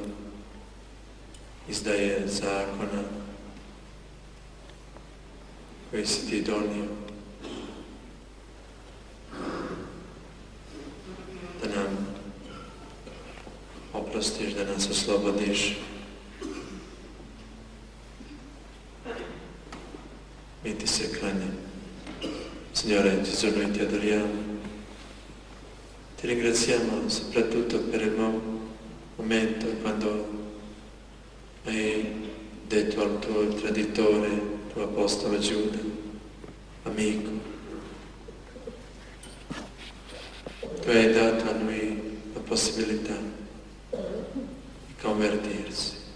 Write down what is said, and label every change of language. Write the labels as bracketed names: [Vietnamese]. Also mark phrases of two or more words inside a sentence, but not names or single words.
[Croatian] Izdaje zakona koji si ti donio. Da nam oprostiš, da nas oslobodiš. Mi ti se klanjamo. [Italian] Signore Gesù, noi ti adoriamo. Ti ringraziamo soprattutto per il momento quando hai detto al tuo traditore, il tuo apostolo Giuda, amico, tu hai dato a lui la possibilità di convertirsi.